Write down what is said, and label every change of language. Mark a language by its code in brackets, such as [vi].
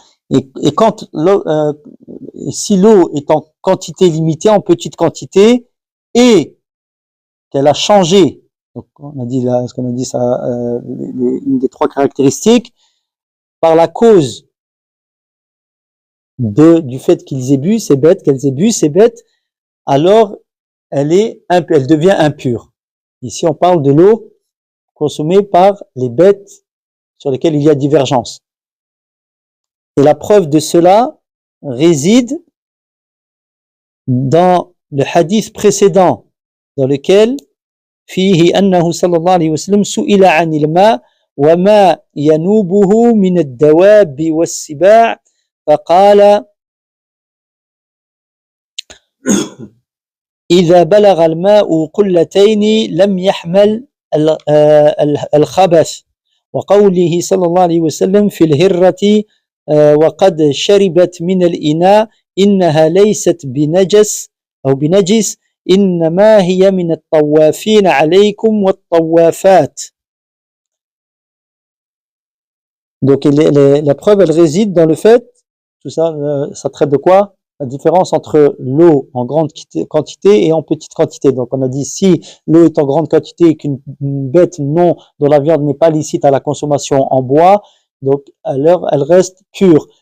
[fr] Et quand si l'eau est en quantité limitée, en petite quantité, et qu'elle a changé, donc on a dit là, ce qu'on a dit ça, une des trois caractéristiques, par la cause du fait qu'ils aient bu ces bêtes, alors elle devient impure. Ici, on parle de l'eau consommée par les bêtes sur lesquelles il y a divergence. Et la preuve de cela réside dans le hadith précédent, dans lequel [ar] فيه أنه صلى الله عليه وسلم سئل عن الماء وما ينوبه من الدواب والسباع فقال إذا بلغ الماء قلتين لم يحمل الخبث وقوله صلى الله عليه وسلم في الهرة وقد شربت من الإناء إنها ليست بنجس أو بنجس إنما هي من الطوافين عليكم والطوافات. [fr] Donc la preuve elle réside dans le fait, tout ça, ça traite de quoi? La différence entre l'eau en grande quantité et en petite quantité. Donc on a dit si l'eau est en grande quantité et qu'une bête dont la viande n'est pas licite à la consommation en bois, donc alors elle reste pure.